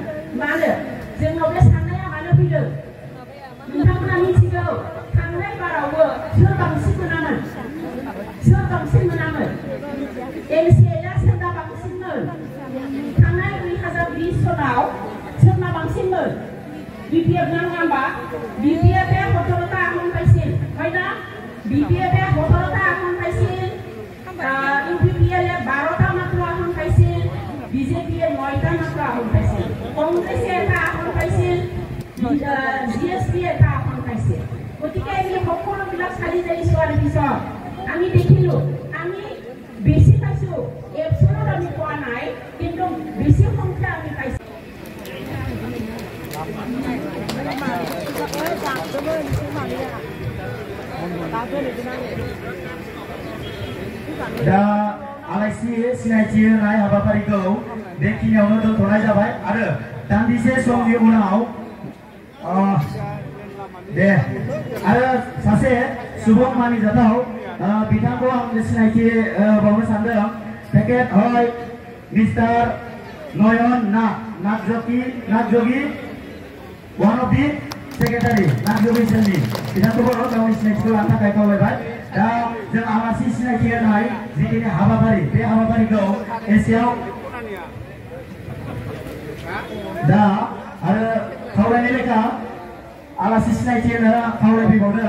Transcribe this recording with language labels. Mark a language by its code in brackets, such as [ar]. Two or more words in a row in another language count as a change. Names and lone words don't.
[brx] मानो जोंनाव बे साननाया मानो फैदों नोंथांमोना मिथिगौ। थांनाय बारावबो सोर बांसिन मोनामोन एमसिएलआ सोरना बांसिनमोन? थांनाय 2020 सनाव सोरना बांसिनमोन? बिपिएफ ना नङा होमबा? बिपिएफआ [as] 17টা আসন পাইছিল, হয় না? বিপিএফে 17টা আসন পাইছিল, ইউপিপিএলে 12টা মাত্র আসন পাইছিল, বিজেপিয়ে 9টা মাত্র আসন পাইছিল, কংগ্রেসে এটা আসন পাইছিল, জিএসপি এটা আসন পাইছিল। গতিকে এই সকলোবিলাক চালি জাৰি চোৱাৰ পিছত আমি দেখিলো আমি বেছি পাইছো। এপছনত আমি পোৱা নাই, কিন্তু বেছি সংখ্যা আমি পাইছো। [brx] दा आलासि सिनायथि होनाय हाबाफारिखौ बेखिनियावनो दोनथ'नाय जाबाय आरो दान्दिसे समनि उनाव दे आरो सासे सुबुं मानिजाथाव बिथांखौ आं सिनायथि बावनो सानदों। [as] তেখেত হয় [brx] मिस्टार नयन नागजगी [en] one of the secretary [brx] नागजगी सेलनि बिथांखौबो गावनि सिनायथिखौ लानो थाखाय खावलायबाय। दा जों आलासि सिनायथि होनाय जिखिनि हाबाफारि बे हाबाफारिखौ एसेयाव दा आरो खावलायनाय लेखा आलासि सिनायथि होनो खावलायफैबावदों।